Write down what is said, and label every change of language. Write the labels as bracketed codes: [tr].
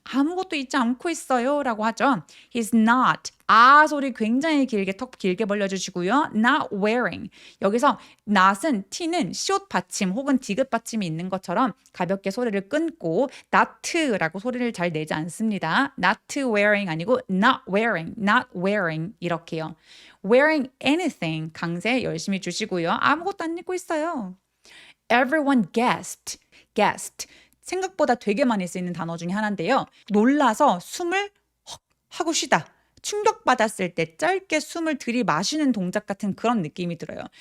[ko] 아무것도 입지 않고 있어요. 라고 하죠. [en] He's not. [ko] 소리 굉장히 길게 턱 길게 벌려주시고요. [en] Not wearing. [ko] 여기서 not은 t는 시옷 받침 혹은 디귿 받침이 있는 것처럼 가볍게 소리를 끊고 not라고 소리를 잘 내지 않습니다. [en] Not wearing [ko] 아니고 [en] not wearing 이렇게요. Wearing anything [ko] 강세 열심히 주시고요. 아무것도 안 입고 있어요. [en] Everyone gasped. [ko] 생각보다 되게 많이 쓰이는 단어 중에 하나인데요. 놀라서 숨을 헉 하고 쉬다. 충격받았을 때 짧게 숨을 들이마시는 동작 같은 그런 느낌이 들어요.